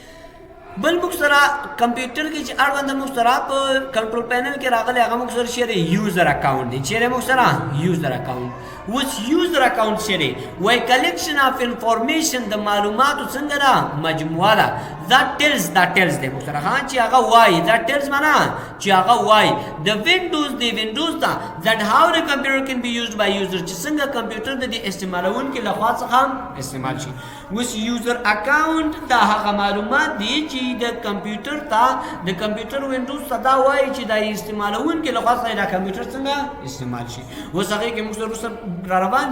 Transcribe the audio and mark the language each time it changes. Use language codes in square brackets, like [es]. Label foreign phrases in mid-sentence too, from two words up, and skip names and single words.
[ps] بل موږ سره کمپیوټر کې چې اړوند موږ سره په [en] control panel [ps] کې راغلی هغه موږ سره چېرې [en] user account [ps] دی چېرې موږ سره [en] user account [ps] اوس [en] user account [ps] چېرې وایي [en] collection of information [ps] د معلوماتو څنګه ده مجموعه ده دا ټیلز دی موږ سره ها چې هغه وایي دا ټیلز معنا چې هغه وایي د وینډوز ته [en] that how the computer can be used by user [ps] چې څنګه کمپیوټر د دې استعمالونکي لخوا څخه استعمال شي اوس [en] user account [ps] دا هغه معلومات دي چې د کمپیوټر ته د کمپیوټر وینډوز ته دا وایي چې دا استعمالونکي لخوا څخه دا کمپیوټر څنګه استعمال شي اوس هغې کې موږ سره را روان دي